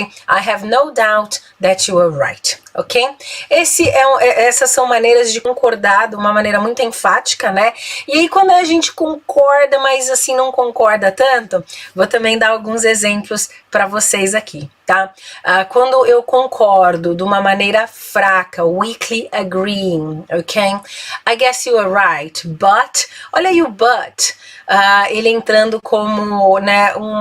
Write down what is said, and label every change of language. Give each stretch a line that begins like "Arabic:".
English: I have no doubt that you are right. Ok?
Portuguese: Essas são maneiras de concordar de uma maneira muito enfática, né? E aí quando a gente concorda, mas assim não concorda tanto, vou também dar alguns exemplos para vocês aqui, tá? Quando eu concordo de uma maneira fraca,
English: weakly agreeing,
Portuguese: ok?
English: I guess you are right, but...
Portuguese: Olha aí o but, ele entrando como, né,